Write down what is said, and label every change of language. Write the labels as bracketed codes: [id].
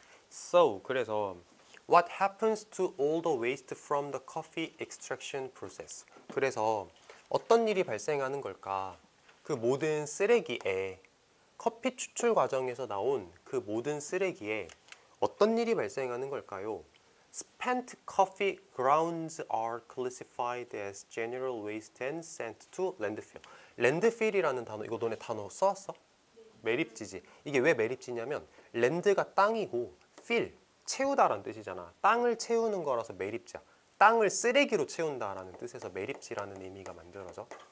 [en] So, 그래서 What happens to all the waste from the coffee extraction process? [ko] 그래서 어떤 일이 발생하는 걸까? 그 모든 쓰레기에, 커피 추출 과정에서 나온 그 모든 쓰레기에 어떤 일이 발생하는 걸까요? [en] Spent coffee grounds are classified as general waste and sent to landfill. [ko] landfill이라는 단어, 이거 너네 단어 써왔어? 매립지지. 이게 왜 매립지냐면 랜드가 땅이고 fill, 채우다라는 뜻이잖아. 땅을 채우는 거라서 매립지야. 땅을 쓰레기로 채운다라는 뜻에서 매립지라는 의미가 만들어져.